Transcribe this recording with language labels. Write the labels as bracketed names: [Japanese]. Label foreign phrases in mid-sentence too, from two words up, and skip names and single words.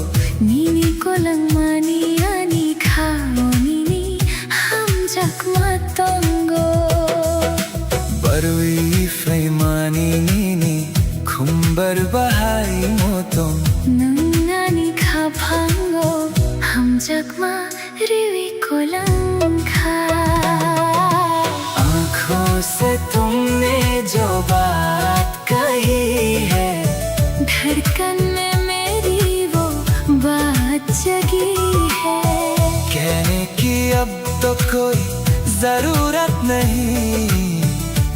[Turkic languages] Nini ko lang maniani kao nini hamjak matongo. barui freimani nini khumbar bahai motom Nangani ka pango hamjak ma riwi ko lang ka. [Hindi] आँखों से तुमने जो बात कही है, धड़कन में मेरी वो बात जगी है। कहने की अब तो कोई जरूरत नहीं,